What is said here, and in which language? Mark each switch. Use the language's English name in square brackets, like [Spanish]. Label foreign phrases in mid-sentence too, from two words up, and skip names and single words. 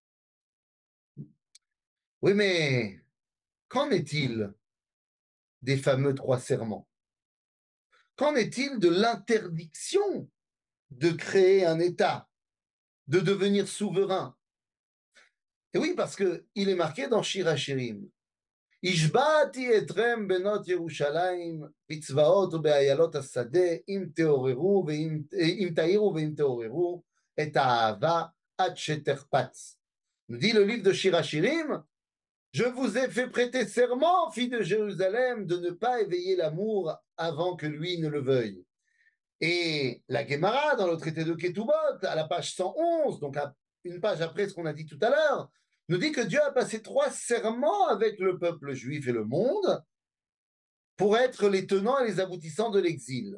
[French] Oui, mais qu'en est-il des fameux 3 serments? Qu'en est-il de l'interdiction de créer un État, de devenir souverain? Et oui, parce qu'il est marqué dans Shir HaShirim. [Hebrew] השבעתי אתכם בנות ירושלים בצבאות ובאיילות השדה אם תעירו ואם תעוררו את האהבה עד שתחפץ. [French] Nous dit le livre de Shir HaShirim, je vous ai fait prêter serment, filles de Jérusalem, de ne pas éveiller l'amour avant que lui ne le veuille. Et la Gemara, dans le traité de Ketubot, à la page 111, donc une page après ce qu'on a dit tout à l'heure, nous dit que Dieu a passé 3 serments avec le peuple juif et le monde, pour être les tenants et les aboutissants de l'exil.